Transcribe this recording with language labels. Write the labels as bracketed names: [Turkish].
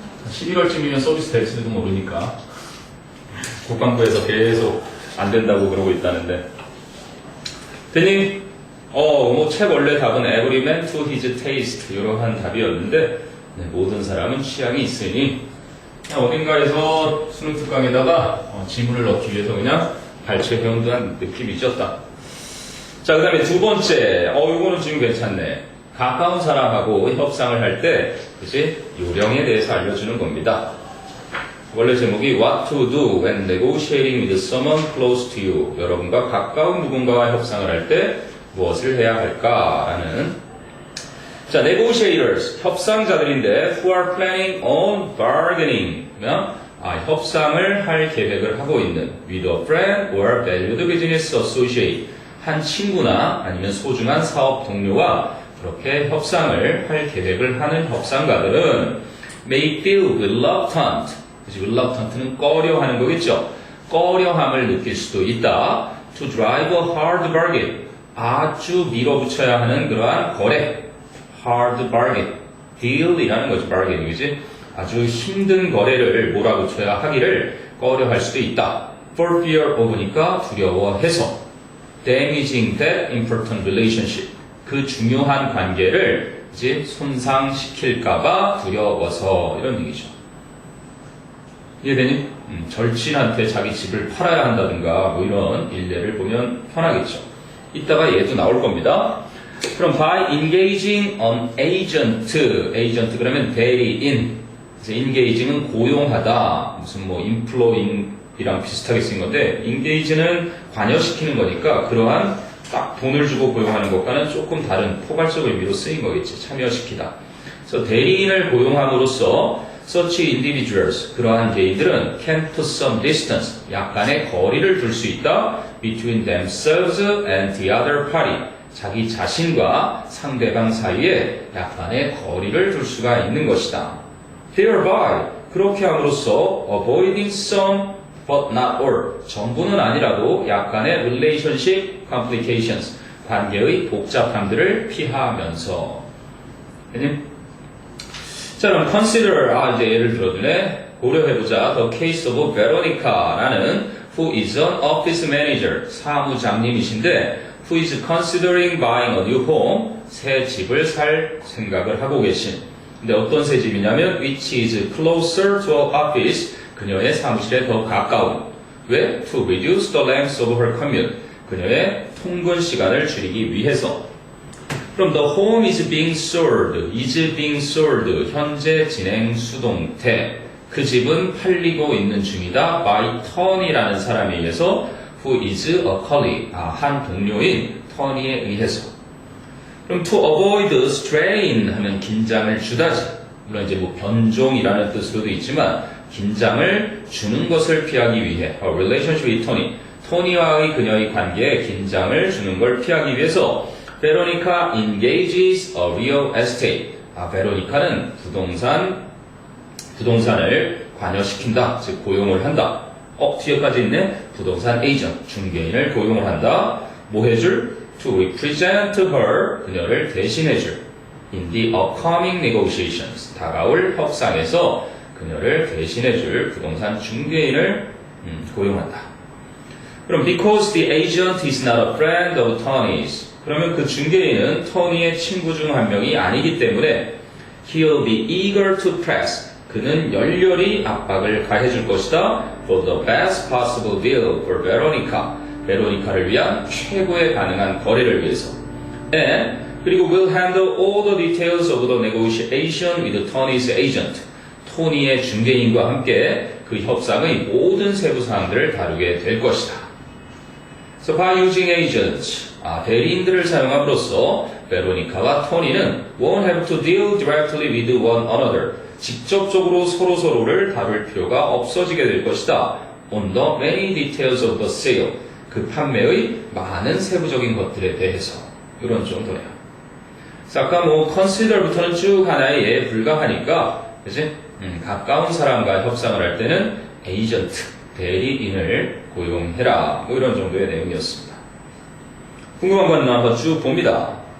[Korean] 11월쯤이면 서비스 될지도 모르니까 국방부에서 계속 안 된다고 그러고 있다는데 대님 뭐 책 원래 답은 [English] every man to his taste [Korean] 이러한 답이었는데 네, 모든 사람은 취향이 있으니 그냥 어딘가에서 수능 특강에다가 지문을 넣기 위해서 그냥 발췌해온 듯한 느낌이 있었다. 자, 그 다음에 두 번째, 이거는 지금 괜찮네. 가까운 사람하고 협상을 할 때, 그치? 요령에 대해서 알려주는 겁니다. 원래 제목이 [English] What to do when negotiating with someone close to you. [Korean] 여러분과 가까운 누군가와 협상을 할 때 무엇을 해야 할까라는 자, negotiators, 협상자들인데 [English] who are planning on bargaining. [Korean] 협상을 할 계획을 하고 있는 [English] with a friend or valued business associate. [Korean] 한 친구나 아니면 소중한 사업 동료와 그렇게 협상을 할 계획을 하는 협상가들은 [English] may feel reluctant. [Korean] reluctant는 꺼려하는 거겠죠. 꺼려함을 느낄 수도 있다. [English] to drive a hard bargain. [Korean] 아주 밀어붙여야 하는 그러한 거래. hard bargain. deal이라는 거지, bargain이지. 아주 힘든 거래를 몰아붙여야 하기를 꺼려할 수도 있다. [English] for fear of니까 [Korean] 두려워해서. [English] damaging that important relationship. [Korean] 그 중요한 관계를 이제 손상시킬까봐 두려워서 이런 얘기죠. 이해되니? 절친한테 자기 집을 팔아야 한다든가 뭐 이런 일례를 보면 편하겠죠. 이따가 얘도 나올 겁니다. [English] 그럼 by engaging an agent, agent [Korean] 그러면 대리인. 그래서 engaging은 고용하다. 무슨 뭐 employing이랑 비슷하게 쓰인 건데 engage는 관여시키는 거니까 그러한 딱 돈을 주고 고용하는 것과는 조금 다른 포괄적 의미로 쓰인 거겠지. 참여시키다. 그래서 대리인을 고용함으로써 [English] such individuals, [Korean] 그러한 개인들은 [English] can put some distance, [Korean] 약간의 거리를 둘 수 있다 [English] between themselves and the other party, [Korean] 자기 자신과 상대방 사이에 약간의 거리를 둘 수가 있는 것이다. Thereby, 그렇게 함으로써 [English] avoiding some but not all, [Korean] 전부는 아니라도 약간의 [English] relationship complications, [Korean] 관계의 복잡함들을 피하면서. 자, 그럼 consider, 이제 예를 들어주네. 고려해보자. [English] The case of Veronica라는 who is an office manager, [Korean] 사무장님이신데 [English] who is considering buying a new home, [Korean] 새 집을 살 생각을 하고 계신. 근데 어떤 새 집이냐면 [English] which is closer to her office, [Korean] 그녀의 사무실에 더 가까운. 왜? [English] To reduce the length of her commute, [Korean] 그녀의 통근 시간을 줄이기 위해서. [English] 그럼 the home is being sold, is being sold, [Korean] 현재 진행 수동태. 그 집은 팔리고 있는 중이다. by Tony라는 사람에 의해서 [English] who is a colleague, [Korean] 한 동료인 Tony에 의해서. 그럼 [English] to avoid strain [Korean] 하면 긴장을 주다지. 물론 이제 뭐 변종이라는 뜻으로도 있지만 긴장을 주는 것을 피하기 위해 [English] a relationship with Tony, [Korean] 토니와의 그녀의 관계에 긴장을 주는 걸 피하기 위해서 [English] Veronica engages a real estate. [Korean] 베로니카는 부동산을 관여시킨다. 즉 고용을 한다. 뒤에까지 있는 부동산 에이전트, 중개인을 고용을 한다. 뭐 해줄? [English] To represent her, [Korean] 그녀를 대신해줄. [English] In the upcoming negotiations, [Korean] 다가올 협상에서 그녀를 대신해줄 부동산 중개인을 고용한다. [English] 그럼 because the agent is not a friend of Tony's, [Korean] 그러면 그 중개인은 토니의 친구 중 한 명이 아니기 때문에 [English] he'll be eager to press, [Korean] 그는 열렬히 압박을 가해줄 것이다. [English] For the best possible deal for Veronica, [Korean] 베로니카를 위한 최고의 가능한 거래를 위해서. [English] And 그리고 will handle all the details of the negotiation with Tony's agent, [Korean] 토니의 중개인과 함께 그 협상의 모든 세부 사항들을 다루게 될 것이다. [English] So by using agents, [Korean] 대리인들을 사용함으로써 [English] 베로니카와 토니는 won't have to deal directly with one another, [Korean] 직접적으로 서로서로를 다룰 필요가 없어지게 될 것이다. [English] On the many details of the sale, [Korean] 그 판매의 많은 세부적인 것들에 대해서. 이런 정도네요. 그래서 아까 consider부터는 쭉 하나의 예에 불과하니까, 그치? 가까운 사람과 협상을 할 때는 에이전트, 대리인을 고용해라. 이런 정도의 내용이었습니다. 궁금한 건 한번 쭉 봅니다.